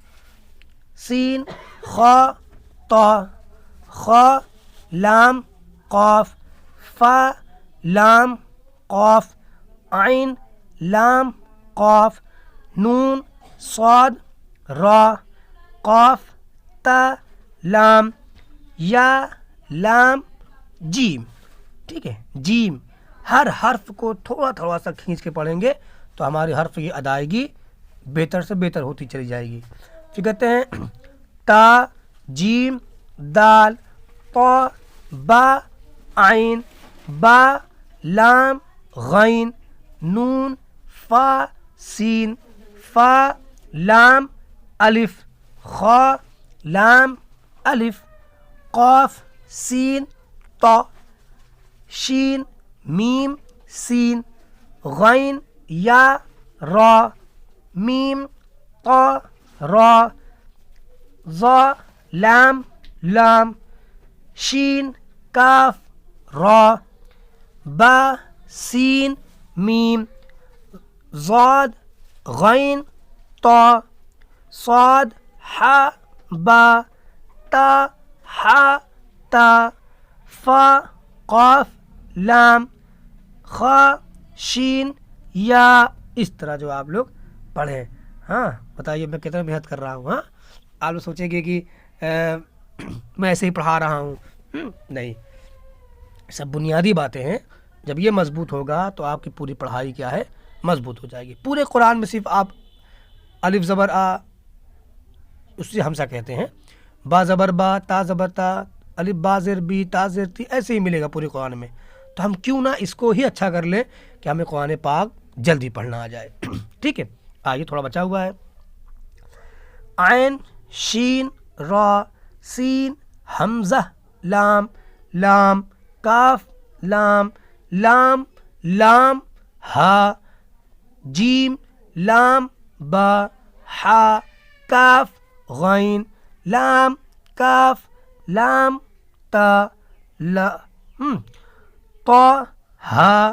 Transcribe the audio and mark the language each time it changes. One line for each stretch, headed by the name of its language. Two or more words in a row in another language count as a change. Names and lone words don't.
Urdu: سین خا طا خا لام قاف فا لام قاف عین لام قاف نون صاد را قاف تا لام یا لام جیم. ٹھیک ہے، جیم. ہر حرف کو تھوڑا تھوڑا سا کھینچ کے پڑھیں گے تو ہماری حرف کی ادائیگی بہتر سے بہتر ہوتی چلی جائے گی. پھر کہتے ہیں تا جیم دال طا با عین با لام غین نون فا سین فا لام الف خا لام الف قاف سین طا شین میم سین غین یا را میم طا را ظا لام لام شین کاف را با سین میم ضاد غین طا صاد حا با تا حا تا فا قاف لام خا شین یا. اس طرح جو آپ لوگ پڑھیں. ہاں بتائیے میں کتنا محنت کر رہا ہوں. ہاں آپ لوگ سوچیں گے کہ میں ایسے ہی پڑھا رہا ہوں. نہیں، سب بنیادی باتیں ہیں. جب یہ مضبوط ہوگا تو آپ کی پوری پڑھائی کیا ہے، مضبوط ہو جائے گی. پورے قرآن میں صرف آپ الف زبر آ اس سے ہمسا کہتے ہیں، با زبر با تا زبر تا الف با زر بی تا زر تی، ایسے ہی ملے گا پورے قرآن میں. تو ہم کیوں نہ اس کو ہی اچھا کر لیں کہ ہمیں قرآن پاک جلدی پڑھنا آ جائے. ٹھیک ہے، آگے تھوڑا بچا ہوا ہے. عین شین را سین حمزہ لام لام کاف لام لام لام ہا جیم لام با ہا کاف غین لام کاف لام تا طا ہا.